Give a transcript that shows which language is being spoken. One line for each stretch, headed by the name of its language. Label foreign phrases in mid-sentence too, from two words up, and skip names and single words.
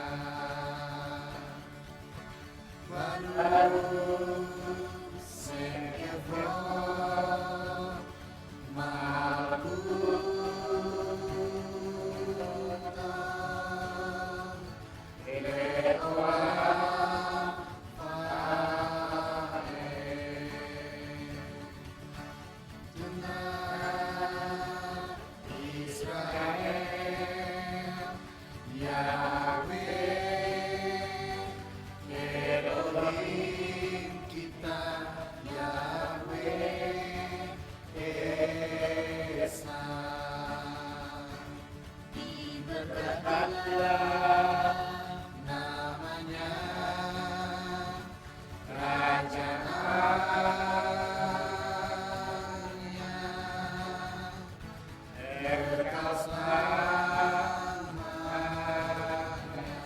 Hebrew: ברוך שם כבוד מלכותו לעולם ועד.
Indonesian: Dengar Israel, Yahweh Elohim kita, Yahweh Esa. Diberkatilah namanya, kerajaannya, kekal selamanya.